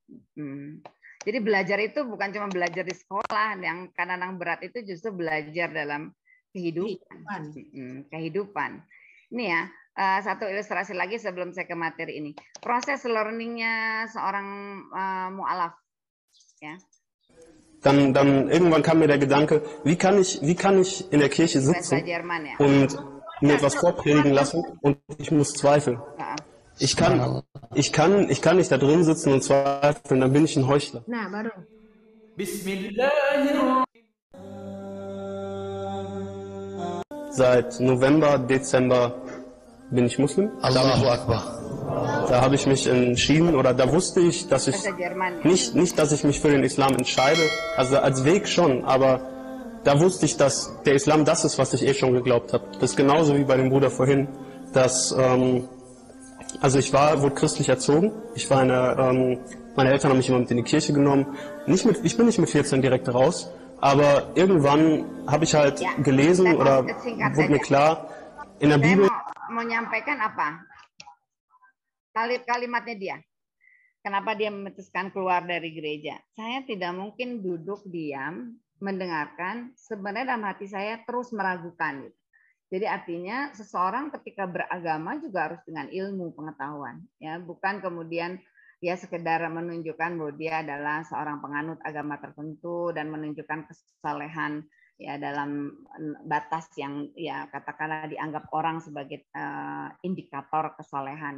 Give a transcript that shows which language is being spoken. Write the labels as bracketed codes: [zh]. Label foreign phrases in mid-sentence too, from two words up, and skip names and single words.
[id] Jadi belajar itu bukan cuma belajar di sekolah, yang kadang-kadang berat itu justru belajar dalam kehidupan. Ini ya, satu ilustrasi lagi sebelum saya ke materi ini. Proses learningnya seorang mu'alaf. Ya. [de] Dann irgendwann kam mir der Gedanke, wie kann ich in der Kirche sitzen und mir etwas vorpredigen lassen und ich muss zweifeln. Ich kann nicht da drin sitzen und zweifeln, dann bin ich ein Heuchler. [id] Nah, baru. [ar] Bismillahirrahmanirrahim. [de] Seit November, Dezember bin ich Muslim. [ar] Allahu Akbar. [de] Da habe ich mich entschieden, oder da wusste ich, dass ich nicht, dass ich mich für den Islam entscheide, also als Weg schon, aber da wusste ich, dass der Islam das ist, was ich eh schon geglaubt habe. Das ist genauso wie bei dem Bruder vorhin, dass, also ich wurde christlich erzogen, meine Eltern haben mich immer mit in die Kirche genommen, ich bin nicht mit 14 direkt raus, aber irgendwann habe ich halt gelesen oder wurde mir klar, in der Bibel... [id] Menyampaikan apa? Kalimatnya dia. Kenapa dia memutuskan keluar dari gereja? Saya tidak mungkin duduk diam mendengarkan, sebenarnya dalam hati saya terus meragukan. Jadi artinya seseorang ketika beragama juga harus dengan ilmu pengetahuan, ya, bukan kemudian ya sekedar menunjukkan bahwa dia adalah seorang penganut agama tertentu dan menunjukkan kesalehan ya dalam batas yang ya katakanlah dianggap orang sebagai indikator kesalehan.